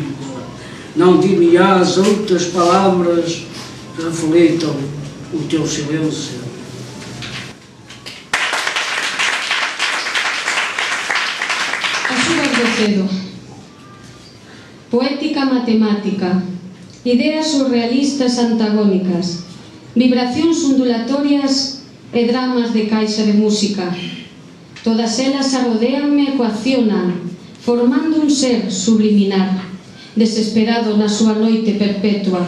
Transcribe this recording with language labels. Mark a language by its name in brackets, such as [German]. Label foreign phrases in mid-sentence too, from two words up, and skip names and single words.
[Portuguese] Não dir-me-ás outras palavras que refletam o teu silêncio. [Galician] as uvas do cedo. Poética matemática, ideas surrealistas antagónicas, vibracións ondulatorias e dramas de caixa de música. Todas elas arrodeanme e coaccionan, formando un ser subliminar, desesperado na súa noite perpetua.